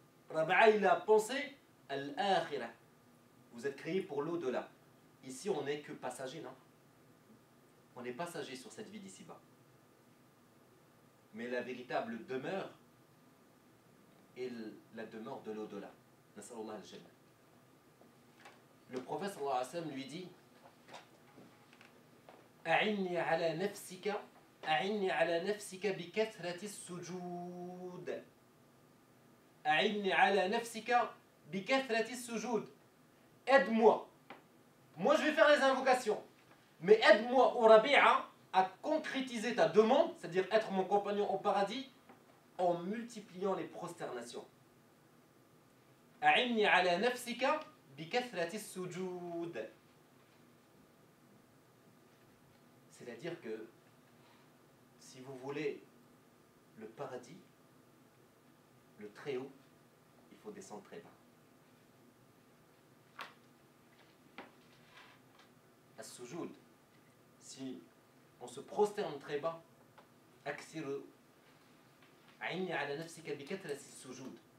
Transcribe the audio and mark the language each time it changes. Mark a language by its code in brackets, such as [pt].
[fr] Rabi'a, il a pensé al-akhirah. Vous êtes créés pour l'au-delà. Ici, on n'est que passager, non? On est passager sur cette vie d'ici-bas. Mais la véritable demeure est la demeure de l'au-delà. [ar] Nas'alullah al-jannah. [fr] Le prophète sallallahu alayhi wa sallam lui dit [ar] أعني على نفسك أعني على نفسك بكثرة السجود أعني على نفسك بكثرة السجود. [fr] Aide-moi. Moi je vais faire les invocations. Mais aide-moi au Rabi'a à concrétiser ta demande, c'est-à-dire être mon compagnon au paradis, en multipliant les prosternations. [ar] أعني على نفسك بكثرة السجود. [fr] C'est-à-dire que si vous voulez le paradis, le très haut, il faut descendre très bas. [ar] As-sujoud, [fr] si on se prosterne très bas, [ar] aksiru a'inni ala nafsika bi kathrati as-sujud.